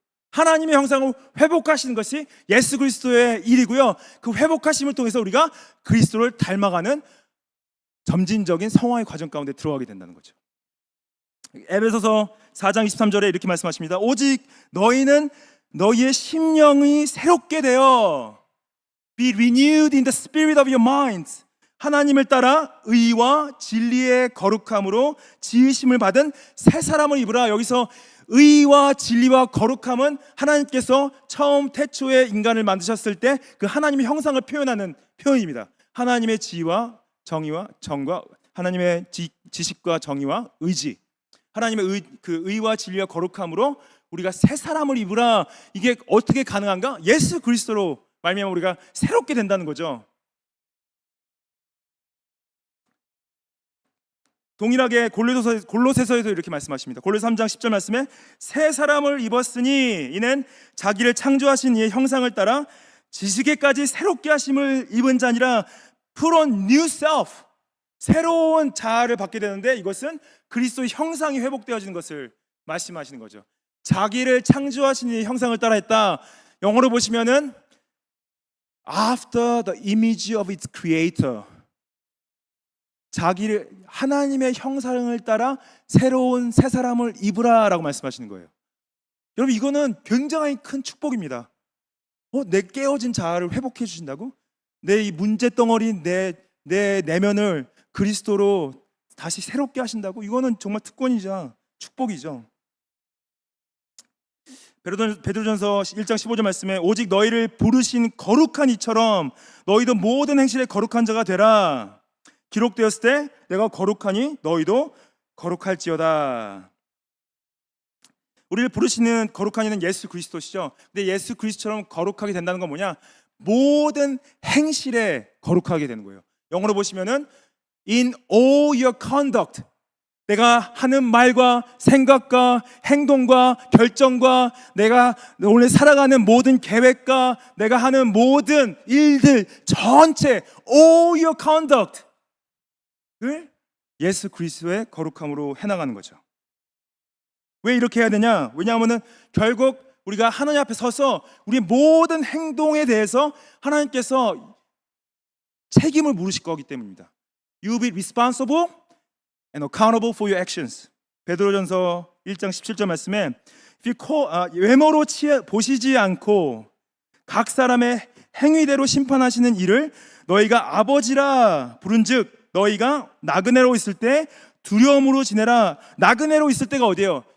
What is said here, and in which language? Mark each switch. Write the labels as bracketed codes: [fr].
[ko] 하나님의 형상을 회복하시는 것이 예수 그리스도의 일이고요. 그 회복하심을 통해서 우리가 그리스도를 닮아가는 점진적인 성화의 과정 가운데 들어가게 된다는 거죠. 에베소서 4장 23절에 이렇게 말씀하십니다. 오직 너희는 너희의 심령이 새롭게 되어 [en] Be renewed in the spirit of your minds. [ko] 하나님을 따라 의와 진리의 거룩함으로 지으심을 받은 새 사람을 입으라. 여기서 의와 진리와 거룩함은 하나님께서 처음 태초에 인간을 만드셨을 때 그 하나님의 형상을 표현하는 표현입니다. 하나님의 지혜와 정의와 정과 하나님의 지식과 정의와 의지, 하나님의 의와 진리와 거룩함으로 우리가 새 사람을 입으라. 이게 어떻게 가능한가? 예수 그리스도로 말미암아 우리가 새롭게 된다는 거죠. 동일하게 골로새서에도 이렇게 말씀하십니다. 골로새 3장 10절 말씀에 새 사람을 입었으니 이는 자기를 창조하신 이의 형상을 따라 지식에까지 새롭게 하심을 입은 자니라. [en] Put on new self. [ko] 새로운 자아를 받게 되는데 이것은 그리스도의 형상이 회복되어지는 것을 말씀하시는 거죠. 자기를 창조하신 이의 형상을 따라 했다. 영어로 보시면은 [en] After the image of its creator. [ko] 자기를 하나님의 형상을 따라 새로운 새 사람을 입으라라고 말씀하시는 거예요. 여러분 이거는 굉장히 큰 축복입니다. 내 깨어진 자아를 회복해 주신다고? 내 이 문제덩어리 내 내면을 그리스도로 다시 새롭게 하신다고? 이거는 정말 특권이자 축복이죠. 베드로전서 1장 15절 말씀에 오직 너희를 부르신 거룩한 이처럼 너희도 모든 행실에 거룩한 자가 되라. 기록되었을 때 내가 거룩하니 너희도 거룩할지어다. 우리를 부르시는 거룩한 이는 예수 그리스도시죠. 근데 예수 그리스도처럼 거룩하게 된다는 건 뭐냐? 모든 행실에 거룩하게 되는 거예요. 영어로 보시면은 [en] in all your conduct. [ko] 내가 하는 말과 생각과 행동과 결정과 내가 오늘 살아가는 모든 계획과 내가 하는 모든 일들 전체 [en] all your conduct [ko] 을 예수 그리스도의 거룩함으로 해나가는 거죠. 왜 이렇게 해야 되냐? 왜냐하면 결국 우리가 하나님 앞에 서서 우리의 모든 행동에 대해서 하나님께서 책임을 물으실 거기 때문입니다. [en] You will be responsible and accountable for your actions. [ko] 베드로전서 1장 17절 말씀에 외모로 보시지 않고 각 사람의 행위대로 심판하시는 이를 너희가 아버지라 부른즉 너희가 나그네로 있을 때 두려움으로 지내라. 나그네로 있을 때가 어디예요?